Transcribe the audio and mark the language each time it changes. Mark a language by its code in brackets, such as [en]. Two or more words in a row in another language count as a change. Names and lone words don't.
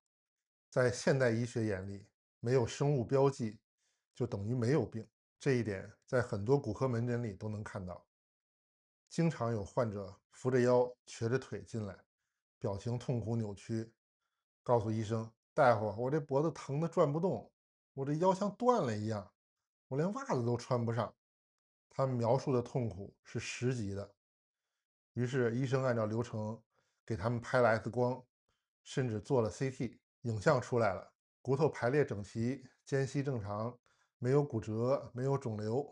[zh] 在現代醫學眼裡，沒有生物標記就等於沒有病，這一點在很多骨科門診裡都能看到。經常有患者扶着腰瘸着腿進來，表情痛苦扭曲，告訴醫生，大夫，我這脖子疼得轉不動，我這腰像斷了一樣。我連襪子都穿不上。他們描述的痛苦是10級的。於是醫生按照流程給他們拍了 X 光，甚至做了 CT，影像出來了，骨頭排列整齊，間隙正常，沒有骨折，沒有腫瘤。